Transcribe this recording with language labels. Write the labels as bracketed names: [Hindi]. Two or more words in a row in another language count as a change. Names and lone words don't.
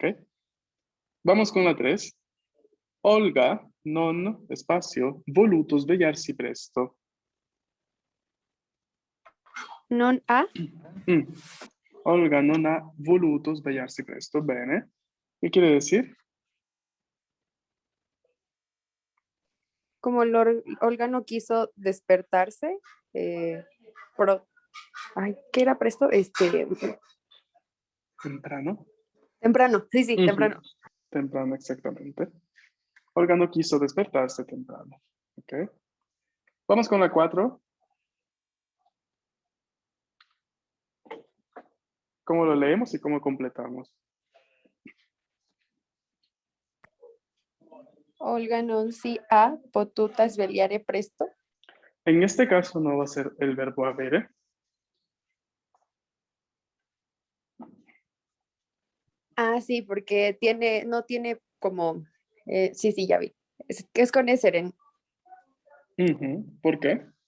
[Spanish] Vamos con la 3. Olga non, espacio, [Italian] voluto svegliarsi presto. non ha, Mm. Olga non ha voluto svegliarsi presto. Bene. [Spanish] ¿Qué quiere decir? como Olga no quiso despertarse, pro- ay, ¿qué era presto? Temprano. Temprano, sí, Ujú. temprano. Temprano, exactamente. Olga no quiso despertarse temprano. ¿Ok? Vamos con la 4. ¿Cómo lo leemos y cómo completamos? [Italian] Olga non si ha potuta svegliare presto. [Spanish] En este caso no va a ser el verbo avere. Ah, sí, porque no tiene como, sí, sí, ya vi. Es con ese. Ujú. ¿Por qué?